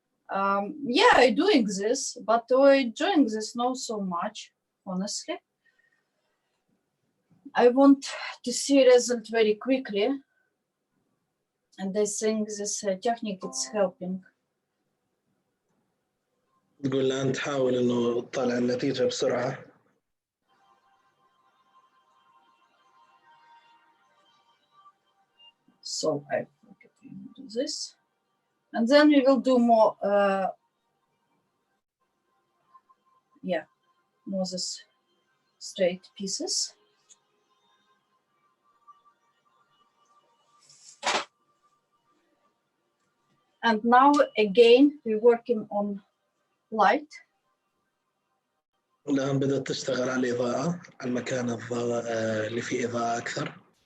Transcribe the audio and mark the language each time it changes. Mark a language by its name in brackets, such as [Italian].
[English] Yeah, I'm doing this, but I'm enjoying this not so much, honestly. I want to see result very quickly, and I think this technique is helping. [Arabic] تقول الآن تحاول إنه تطلع النتيجة بسرعة. [English] So I do this, and then we will do more. Yeah, more this straight pieces. And now again, we're working on light. [Arabic] الآن بدأت تشتغل على الإضاءة، على المكان اللي فيه إضاءة أكثر.